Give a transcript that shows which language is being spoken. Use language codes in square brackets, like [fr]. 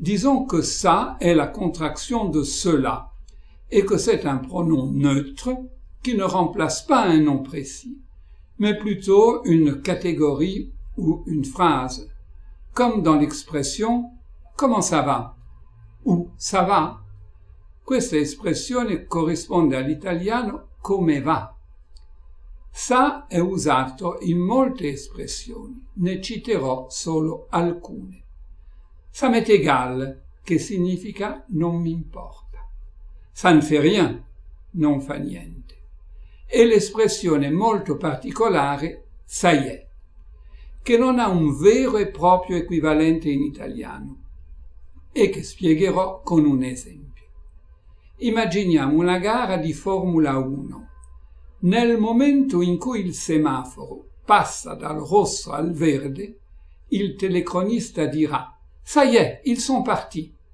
[fr] Disons que « ça » est la contraction de « cela » et que c'est un pronom neutre qui ne remplace pas un nom précis, mais plutôt une catégorie ou une phrase, comme dans l'expression « comment ça va ?» ou « ça va ?» [it] Questa espressione corrisponde all'italiano come va. Ça è usato in molte espressioni, ne citerò solo alcune. [fr] Ça m'est égal, [it] che significa non mi importa. [fr] Ça ne fait rien, [it] non fa niente. E l'espressione molto particolare [fr] ça y est, [it] che non ha un vero e proprio equivalente in italiano e che spiegherò con un esempio. Immaginiamo una gara di Formula 1. Nel momento in cui il semaforo passa dal rosso al verde, il telecronista dirà [fr] «Ça y est, ils sont partis».